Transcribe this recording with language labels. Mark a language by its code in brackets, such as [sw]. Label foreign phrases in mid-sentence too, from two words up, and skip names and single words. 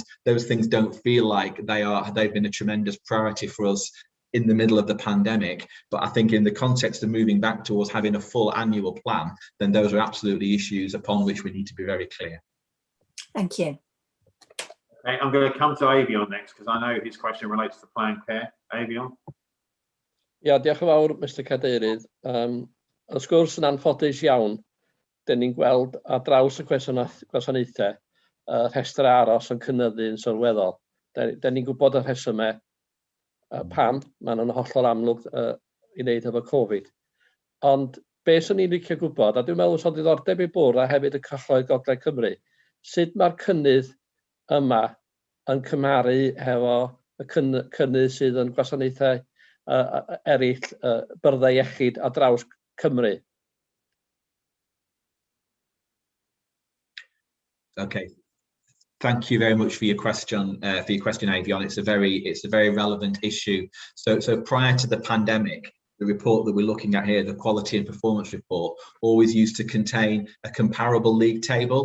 [en] Those things don't feel like they've been a tremendous priority for us in the middle of the pandemic, but I think in the context of moving back towards having a full annual plan, then those are absolutely issues upon which we need to be very clear. Thank you. Okay, I'm going to come to Avion next because I know his question relates to plan care. Avion. [cy] Ia, diolch yn fawr, Mr Cadeirydd. Y sgwrs yn anffodus iawn. Dyn ni'n gweld ar draws y gwasanaethau rhestr aros yn cynyddu yn sylweddol. Dyn ni'n gwybod y rhesymau pam, mae'n hollol amlwg i wneud efo Covid. Ond beth sy'n ni'n licio gwybod, a dwi'n meddwl sy'n diddordeb i bwrdd a hefyd y Cyhoedd Gogledd Cymru, sut mae'r cynnydd yma yn cymaru hefo y cynnydd sydd yn gwasanaethau eraill byrdde iechyd a draws Cymru? [en] Okay. Thank you very much for your question, Avion. It's a very relevant issue. So prior to the pandemic, the report that we're looking at here, the quality and performance report, always used to contain a comparable league table.